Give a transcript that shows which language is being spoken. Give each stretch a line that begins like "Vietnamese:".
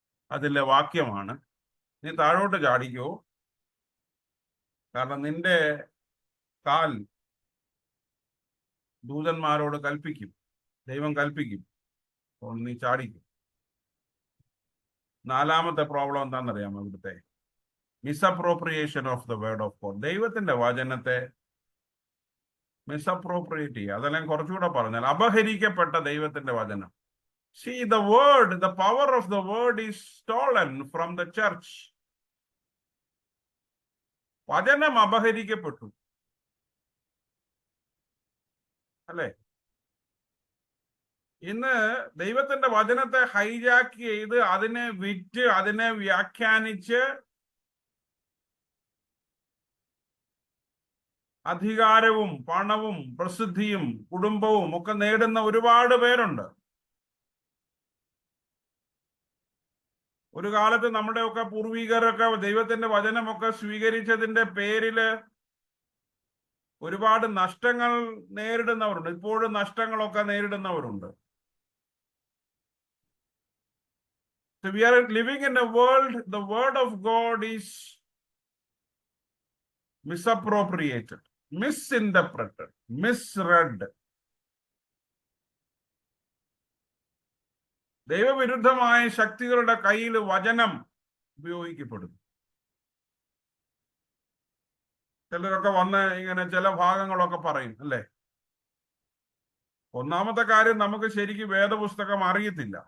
Malayalam: അതിലെ വാക്യമാണ്, നീ താഴോട്ട് ചാടിക്കോ, കാരണം നിന്റെ കാൽ ദൂതന്മാരോട് കൽപ്പിക്കും, ദൈവം കൽപ്പിക്കും, അപ്പോൾ നീ ചാടിക്കും. നാലാമത്തെ പ്രോബ്ലം എന്താണെന്നറിയാമോ? ഇവിടുത്തെ
English: Misappropriation of the word of God.
Malayalam: ദൈവത്തിന്റെ വചനത്തെ മിസ്അപ്രോപ്രിയേറ്റ് ചെയ്യുക. അതെല്ലാം കുറച്ചുകൂടെ പറഞ്ഞാൽ അപഹരിക്കപ്പെട്ട ദൈവത്തിന്റെ വചനം.
English: See, the word, the power of the word is stolen from the church.
Malayalam: വചനം അപഹരിക്കപ്പെട്ടു, അല്ലേ? ഇന്ന് ദൈവത്തിന്റെ വചനത്തെ ഹൈജാക്ക് ചെയ്ത് അതിനെ വിറ്റ് അതിനെ വ്യാഖ്യാനിച്ച് അധികാരവും പണവും പ്രസിദ്ധിയും കുടുംബവും ഒക്കെ നേടുന്ന ഒരുപാട് പേരുണ്ട്. ഒരു കാലത്ത് നമ്മുടെയൊക്കെ പൂർവികരൊക്കെ ദൈവത്തിന്റെ വചനമൊക്കെ സ്വീകരിച്ചതിന്റെ പേരില് ഒരുപാട് നഷ്ടങ്ങൾ നേരിടുന്നവരുണ്ട്. ഇപ്പോഴും നഷ്ടങ്ങളൊക്കെ നേരിടുന്നവരുണ്ട്.
English: So we are living in a world, the word of God is misappropriated, misinterpreted, misread.
Malayalam: ദൈവവിരുദ്ധമായ ശക്തികളുടെ കയ്യിൽ വചനം ഉപയോഗിക്കപ്പെടുന്നു. ചിലരൊക്കെ വന്ന് ഇങ്ങനെ ചില ഭാഗങ്ങളൊക്കെ പറയും, അല്ലേ? ഒന്നാമത്തെ കാര്യം, നമുക്ക് ശരിക്കും വേദപുസ്തകം അറിയത്തില്ല.